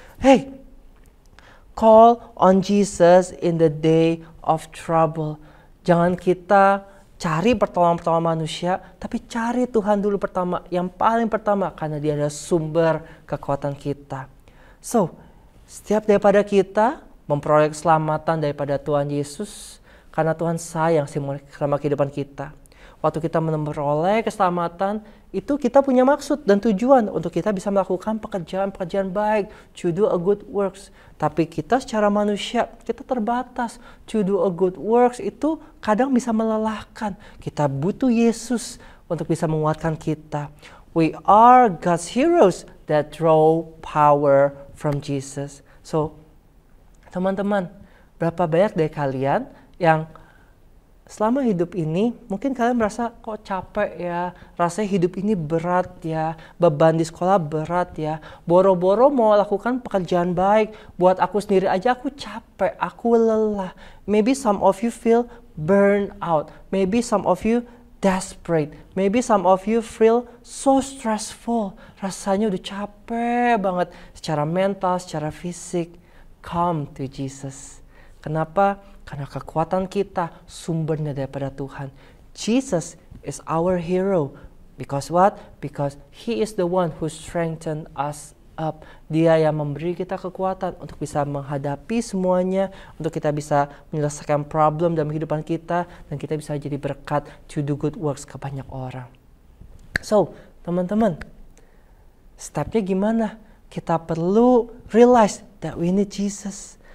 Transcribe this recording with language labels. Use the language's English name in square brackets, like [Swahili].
[English] Hey, call on Jesus in the day of trouble. [Indonesian] Jangan kita cari pertolongan manusia, tapi cari Tuhan dulu pertama, yang paling pertama, karena Dia adalah sumber kekuatan kita. So, setiap daripada kita memperoleh keselamatan daripada Tuhan Yesus, karena Tuhan sayang sama kehidupan kita. Waktu kita memperoleh keselamatan, itu kita punya maksud dan tujuan untuk kita bisa melakukan pekerjaan-pekerjaan baik, [English] to do a good works. [Indonesian] Tapi kita secara manusia, kita terbatas. [English] To do a good works [Indonesian] itu kadang bisa melelahkan. Kita butuh Yesus untuk bisa menguatkan kita. [English] We are God's heroes that draw power from Jesus. [Indonesian] So, teman-teman, berapa banyak dari kalian yang selama hidup ini, mungkin kalian merasa kok capek ya, rasanya hidup ini berat ya, beban di sekolah berat ya, boro-boro mau lakukan pekerjaan baik, buat aku sendiri aja aku capek, aku lelah. [English] Maybe some of you feel burned out, maybe some of you desperate, maybe some of you feel so stressful, [Indonesian] rasanya udah capek banget secara mental, secara fisik. [English] Come to Jesus. [Indonesian] Kenapa? Karena kekuatan kita sumbernya daripada Tuhan. [English] Jesus is our hero. Because what? Because He is the one who strengthened us up. [Indonesian] Dia yang memberi kita kekuatan untuk bisa menghadapi semuanya, untuk kita bisa menyelesaikan problem dalam kehidupan kita, dan kita bisa jadi berkat [English] to do good works [Indonesian] ke banyak orang. So, teman-teman, stepnya gimana? Kita perlu [English] realize that we need Jesus.